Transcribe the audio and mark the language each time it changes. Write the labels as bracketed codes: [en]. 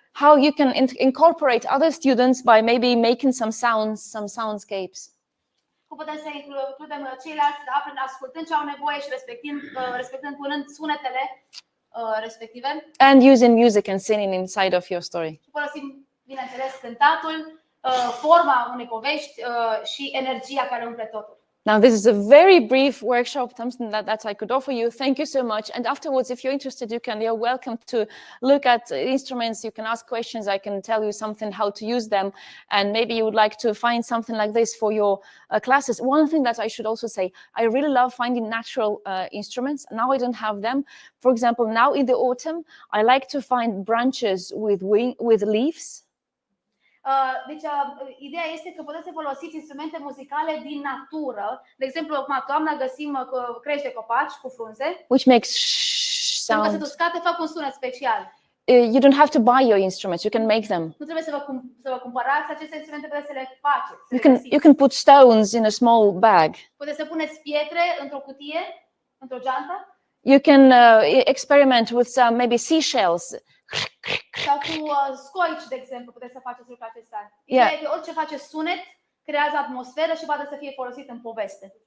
[en] How you can incorporate other students by maybe making some sounds, some soundscapes. [ro] Cum putem să includem ceilalți ascultând ce au nevoie și respectând punând sunetele respective. [en] And using music and singing inside of your story. [ro] Și folosim, bineînțeles, cântatul, forma unei povești și energia care umple totul. [en] Now, this is a very brief workshop, something that I could offer you. Thank you so much. And afterwards, if you're interested, you're welcome to look at instruments. You can ask questions. I can tell you something, how to use them. And maybe you would like to find something like this for your classes. One thing that I should also say, I really love finding natural instruments. Now I don't have them. For example, now in the autumn, I like to find branches with leaves. [ro] Deci, ideea este că puteți să folosiți instrumente muzicale din natură. De exemplu, acum toamna găsim crești de copaci cu frunze. [en] Which makes [ro] Pentru că [en] sound. [ro] se uscate, fac un sunet special. [en] You don't have to buy your instruments. You can make them. [ro] Nu trebuie să vă cumpărați aceste instrumente, puteți să le faceți. [en] You can put stones in a small bag. [ro] Puteți să puneți pietre într-o cutie, într-o geantă. [en] You can experiment with some maybe seashells. [ro] Sau cu scoici, de exemplu, puteți să faceți lucrul acesta. [en] Yeah. [ro] Ideea e că orice face sunet, creează atmosferă și poate să fie folosit în poveste.